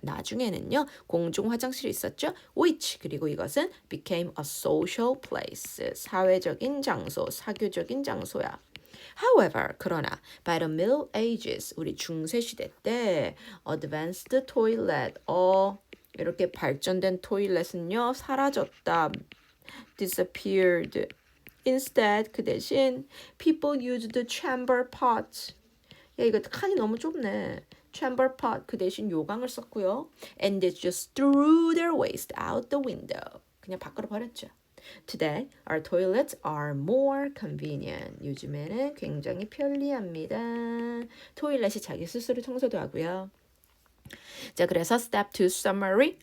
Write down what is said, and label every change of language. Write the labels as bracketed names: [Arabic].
[Korean] 나중에는요, 공중 화장실이 있었죠. [English] Which, [Korean] 그리고 이것은 [English] became a social place. [Korean] 사회적인 장소, 사교적인 장소야. [English] However, [Korean] 그러나 [English] by the Middle Ages, [Korean] 우리 중세시대 때 advanced toilet, 이렇게 발전된 토일렛은요, 사라졌다. [English] disappeared. Instead, [Korean] 그 대신 [English] people used chamber pots. [Korean] 야, 이거 칸이 너무 좁네. chamber pot, 그 대신 요강을 썼고요. [English] And they just threw their waste out the window. [Korean] 그냥 밖으로 버렸죠. [English] Today, our toilets are more convenient. [Korean] 요즘에는 굉장히 편리합니다. 토일렛이 자기 스스로 청소도 하고요. 자, 그래서 step 2 summary.